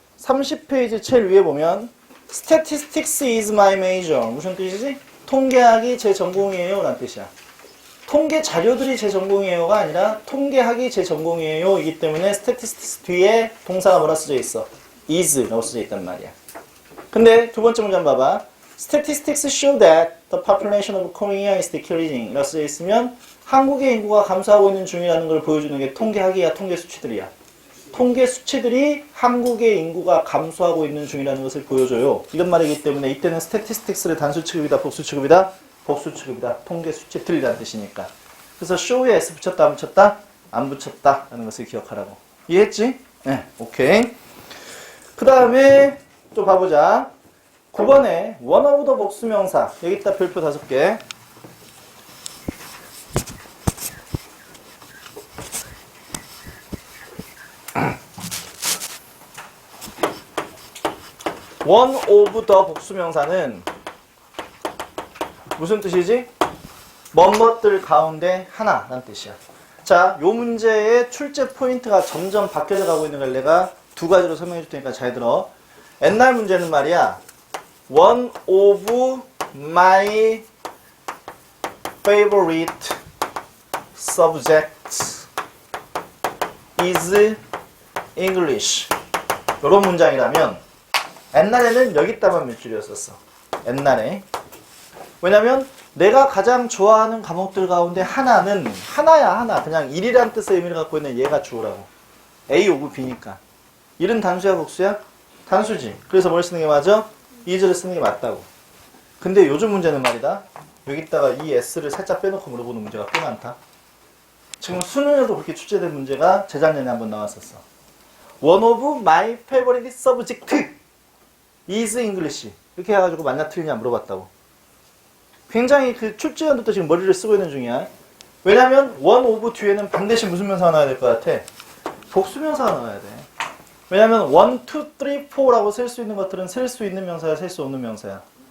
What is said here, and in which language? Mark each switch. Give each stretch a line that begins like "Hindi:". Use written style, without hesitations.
Korean: 30페이지 제일 위에 보면
English: Statistics is my major.
Korean: 무슨 뜻이지? 통계학이 제 전공이에요. 라는 뜻이야. 통계 자료들이 제 전공이에요가 아니라 통계학이 제 전공이에요. 이기 때문에 statistics 뒤에 동사가 뭐라 써져 있어? is라고 써져 있단 말이야. 근데 두 번째 문제 한번 봐봐.
English: Statistics show that the population of Korea is decreasing.
Korean: 라고 써져 있으면 한국의 인구가 감소하고 있는 중이라는 걸 보여주는 게 통계학이야, 통계 수치들이야. 통계 수치들이 한국의 인구가 감소하고 있는 중이라는 것을 보여줘요. 이런 말이기 때문에 이때는 statistics를 단수 취급이다, 복수 취급이다? 복수 취급이다. 통계 수치들이라는 뜻이니까. 그래서 show에 s 붙였다, 안 붙였다? 안 붙였다. 라는 것을 기억하라고. 이해했지? 네, 오케이. 그 다음에 또 봐보자. 9번에
English: one of the
Korean: 복수명사. 여기다 별표 5개. one of the 복수명사는 무슨 뜻이지? 뭐뭐들 가운데 하나라는 뜻이야. 자, 요 문제의 출제 포인트가 점점 바뀌어져 가고 있는 걸 내가 두 가지로 설명해 줄 테니까 잘 들어. 옛날 문제는 말이야.
English: One of my favorite subjects is English.
Korean: 이런 문장이라면 옛날에는 여기다만 몇 줄이었었어. 옛날에. 왜냐면 내가 가장 좋아하는 과목들 가운데 하나는 하나야 하나. 그냥 1이란 뜻의 의미를 갖고 있는 얘가 주어라고. A over B니까. 1은 단수야 복수야? 단수지. 그래서 뭘 쓰는 게 맞아? is를 쓰는 게 맞다고. 근데 요즘 문제는 말이다. 여기다가 이 s를 살짝 빼놓고 물어보는 문제가 꽤 많다. 지금 수능에도 그렇게 출제된 문제가 재작년에 한번 나왔었어.
English: One of my favorite subject is English.
Korean: 이렇게 해가지고 맞냐 틀리냐 물어봤다고. 굉장히 그 출제연도 지금 머리를 쓰고 있는 중이야. 왜냐면 one of 뒤에는 반드시 무슨 명사가 나와야 될 것 같아? 복수명사가 나와야 돼. 왜냐면 1, 2, 3, 4라고 셀 수 있는 것들은 셀 수 있는 명사야, 셀 수 없는 명사야?